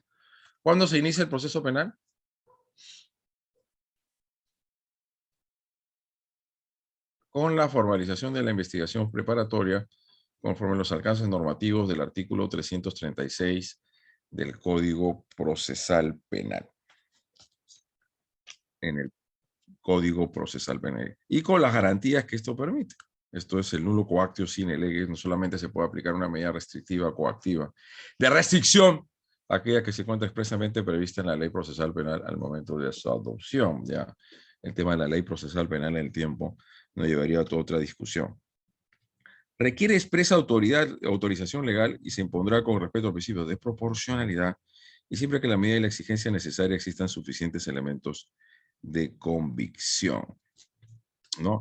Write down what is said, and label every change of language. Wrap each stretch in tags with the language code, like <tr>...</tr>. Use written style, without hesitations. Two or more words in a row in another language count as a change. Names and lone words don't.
<es>¿Cuándo se inicia el proceso penal? Con la formalización de la investigación preparatoria conforme los alcances normativos del artículo 336 del Código Procesal Penal. En el Código Procesal Penal. Y con las garantías que esto permite. Esto es el</es> <la>nulo coactio sine lege.</la> <es>No solamente se puede aplicar una medida restrictiva coactiva de restricción, aquella que se encuentra expresamente prevista en la ley procesal penal al momento de su adopción. Ya el tema de la ley procesal penal en el tiempo nos llevaría a toda otra discusión. Requiere expresa autorización legal y se impondrá con respeto al principio de proporcionalidad y siempre que la medida y la exigencia necesaria existan suficientes elementos de convicción, ¿no?</es>